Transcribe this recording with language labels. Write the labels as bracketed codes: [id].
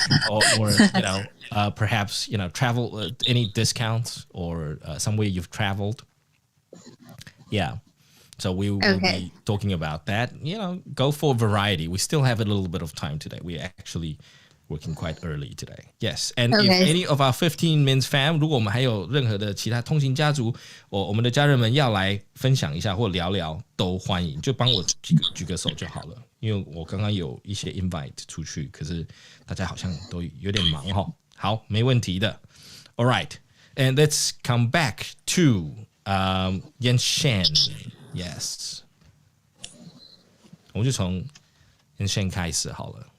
[en] or perhaps travel, any discounts or somewhere you've traveled. Yeah, so we will be talking about that. Go for variety. We still have a little bit of time today. We're actually working quite early today. Yes, and if any of our 15 Minutes fam, [zh] 如果我们还有任何的其他通勤家族，我们的家人们要来分享一下或聊聊，都欢迎，就帮我举个手就好了。因为我刚刚有一些 invite 出去，可是大家好像都有点忙哈。好，没问题的。 [en] All right, and let's come back to Yan Shen. [zh] Yes， 我们就从 Yan Shen 开始好了。